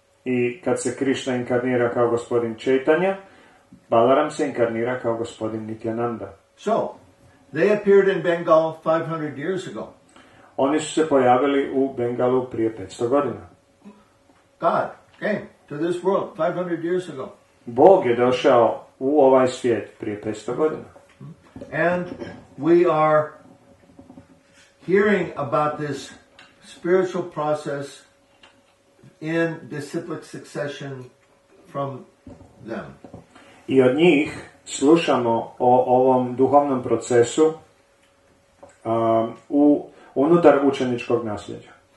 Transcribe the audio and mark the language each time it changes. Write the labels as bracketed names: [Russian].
[Croatian] I kad se Krishna inkarnira kao gospodin Chaitanya, Balaram se inkarnira kao gospodin Nityananda. [English] So, they appeared in Bengal 500 years ago. [Croatian] Oni su se pojavili u Bengalu prije 500 godina. [English] God came to this world 500 years ago. [Croatian] Bog je došao u ovaj svijet prije 500 godina. [English] And we are hearing about this spiritual process in disciplic succession from them. [Croatian] I od njih slušamo o ovom duhovnom procesu unutar učeničkog nasljeđa.